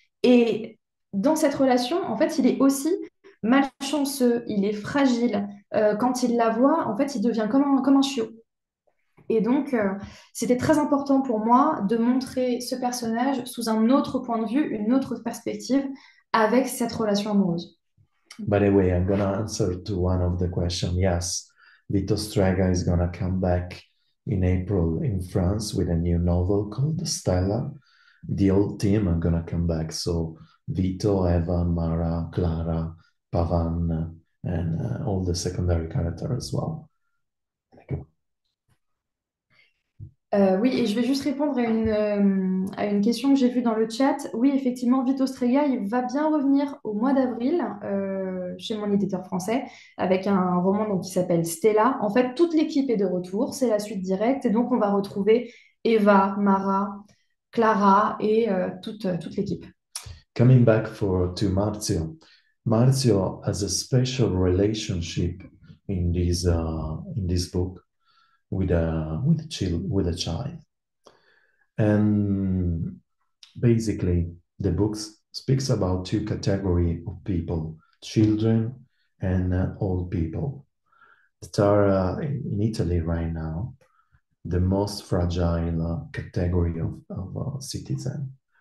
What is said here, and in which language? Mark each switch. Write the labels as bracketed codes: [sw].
[fr] Et dans cette relation, en fait, il est aussi malchanceux, il est fragile. Quand il la voit, en fait, il devient comme un chiot. Et donc, c'était très important pour moi de montrer ce personnage sous un autre point de vue, une autre perspective, avec cette relation amoureuse. [en] By the way, I'm going to answer to one of the questions. Yes, Vito Strega is going to come back in April in France with a new novel called Stella. The old team are going to come back. So Vito, Evan, Mara, Clara, Pavan, and all the secondary characters as well. Thank you. [fr] Oui, et je vais juste répondre à une question que j'ai vue dans le chat. Oui, effectivement, Vito Strega, il va bien revenir au mois d'avril chez mon éditeur français avec un roman donc, qui s'appelle Stella. En fait, toute l'équipe est de retour, c'est la suite directe. Et donc, on va retrouver Eva, Mara, Clara et toute l'équipe. [en] Coming back to Marzio. Marzio has a special relationship in this book with a child, and basically the book speaks about two categories of people: children and old people, that are in Italy right now the most fragile category of citizen,